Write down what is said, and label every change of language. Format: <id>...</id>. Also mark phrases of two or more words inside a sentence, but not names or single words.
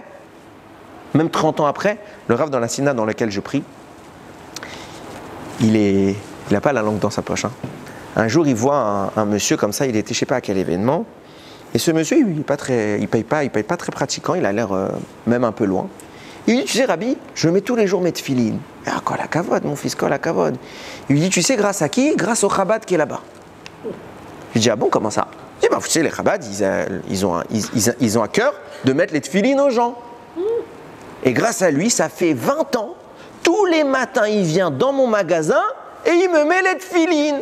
<fr>Même 30 ans après, le Rav dans la Sina dans laquelle je prie, il n'a pas la langue dans sa poche. Hein. Un jour, il voit un monsieur comme ça, il était je sais pas à quel événement, et ce monsieur, il paye pas très pratiquant, il a l'air même un peu loin. Il lui dit, tu sais, Rabbi, je mets tous les jours mes tefilines.</fr> <he>אה כל הכבוד,</he> <fr>mon fils,</fr> <he>כל הכבוד.</he> <fr>Il lui dit, tu sais, grâce à qui? Grâce au Chabad qui est là-bas. Je lui dis, ah bon, comment ça? Il dit, bah, vous savez, les Chabad, ils ont à cœur de mettre les tefilines aux gens. Et grâce à lui, ça fait 20 ans, tous les matins, il vient dans mon magasin et il me met les tefilines.</fr>